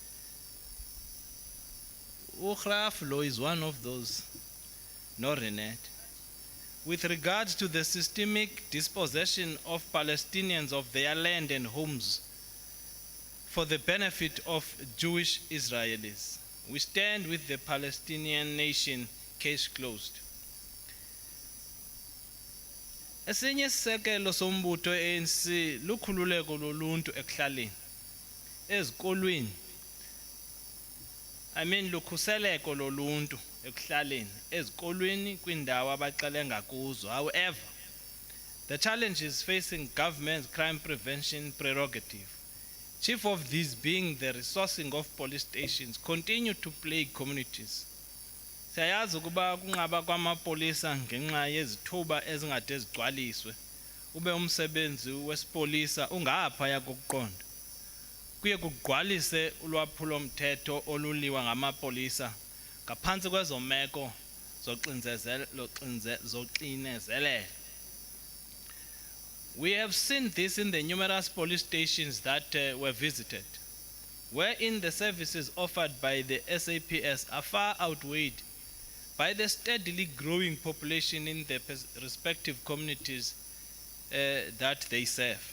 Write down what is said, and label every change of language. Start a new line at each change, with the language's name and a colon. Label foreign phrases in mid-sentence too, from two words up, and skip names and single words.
English: Ugraflo is one of those, no Renette. With regards to the systemic dispossession of Palestinians of their land and homes for the benefit of Jewish Israelis, we stand with the Palestinian nation, case closed.
Xhosa: Esinye isisekelo sombutho ANC lukhululeko loluntu ekuhlaleni. Ezikolweni, lukhuseleko loluntu ekuhlaleni ezikolweni kwindawo abaxelenga kuzo.
English: However, the challenges facing government's crime prevention prerogative, chief of these being the resourcing of police stations, continue to plague communities.
Xhosa: Siyayazi ukuba kunqaba kwamapolisa ngenxa yezithuba ezingade zigcwaliswe. Ube umsebenzi wesipolisa ungaphaya kokuqonda. Kuye kugqwalise ulwaphulo mthetho oluliwa ngamapolisa ngaphansi kwezo meko zoxinezelelo.
English: We have seen this in the numerous police stations that were visited, wherein the services offered by the SAPS are far outweighed by the steadily growing population in the respective communities that they serve.